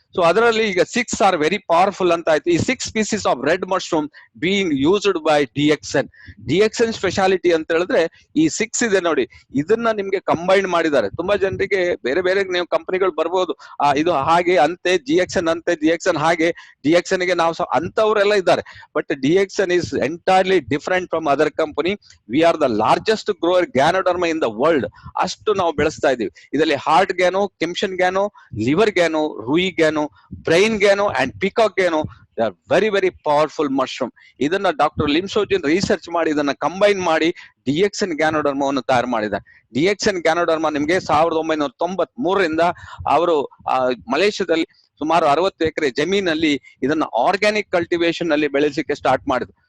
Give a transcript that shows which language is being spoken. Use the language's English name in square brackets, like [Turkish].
[English] so [Kannada] ಅದರಲ್ಲಿ ಈಗ [English] 6 are very powerful ಅಂತ ಆಯ್ತು. ಈ 6 pieces of red mushroom being used by DXN. [Kannada] DXN speciality ಅಂತ ಹೇಳಿದ್ರೆ ಈ 6 ಇದೆ ನೋಡಿ, ಇದನ್ನ ನಿಮ್ಗೆ ಕಂಬೈನ್ ಮಾಡಿದ್ದಾರೆ. ತುಂಬಾ ಜನರಿಗೆ ಬೇರೆ ಬೇರೆ ನೀವು ಕಂಪನಿಗಳು ಬರ್ಬೋದು, ಇದು ಹಾಗೆ ಅಂತೆ, GXN ಅಂತೆ, GXN ಹಾಗೆ, DXN ಗೆ ನಾವು ಅಂತವ್ರೆಲ್ಲ ಇದ್ದಾರೆ. [English] But DXN is entirely different from other company. We are the largest grower Ganoderma in the world. [Kannada] ಅಷ್ಟು ನಾವು ಬೆಳೆಸ್ತಾ ಇದೀವಿ. ಇದರಲ್ಲಿ heart ಗ್ಯಾನೋ, ಕೆಮ್ಷನ್ ಗ್ಯಾನೋ, liver ಗ್ಯಾನೋ, ರೂಯಿ ಗ್ಯಾನೋ, brain ಗ್ಯಾನೋ and peacock ಗ್ಯಾನೋ. [English] They are very very powerful mushroom. [Kannada] ಇದನ್ನ ಡಾಕ್ಟರ್ ಲಿಮ್ಸೋಜಿನ್ ರಿಸರ್ಚ್ ಮಾಡಿ ಇದನ್ನ ಕಂಬೈನ್ ಮಾಡಿ DXN ಗ್ಯಾನೋಡರ್ಮವನ್ನು ತಯಾರು ಮಾಡಿದ್ದಾರೆ. DXN ಗ್ಯಾನೋಡರ್ಮ ನಿಮ್ಗೆ 1993ರಿಂದ ಅವರು ಮಲೇಷ್ಯಾದಲ್ಲಿ ಸುಮಾರು 60 ಎಕರೆ ಜಮೀನಲ್ಲಿ ಇದನ್ನ ಆರ್ಗ್ಯಾನಿಕ್ ಕಲ್ಟಿವೇಶನ್ ಅಲ್ಲಿ ಬೆಳೆಸಲಿಕ್ಕೆ ಸ್ಟಾರ್ಟ್ ಮಾಡಿದ್ರು.